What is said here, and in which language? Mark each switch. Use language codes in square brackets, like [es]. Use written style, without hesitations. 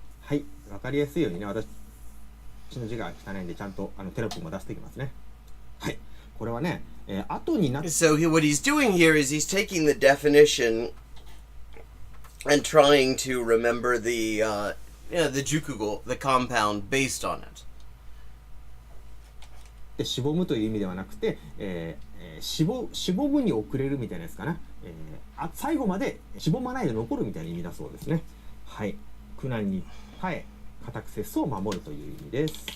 [ja] はい、わかりやすいようにね、私の字が汚いんでちゃんとテロップも出していきますね。はい、これはね、後になって。 [en] So what he's doing here is he's taking the definition and trying to remember the jukugo, the compound based on it. [ja] しぼむという意味ではなくて、しぼむに遅れるみたいなやつかな、最後までしぼまないで残るみたいな意味だそうですね。はい、苦難に耐え固く節操を守るという意味です。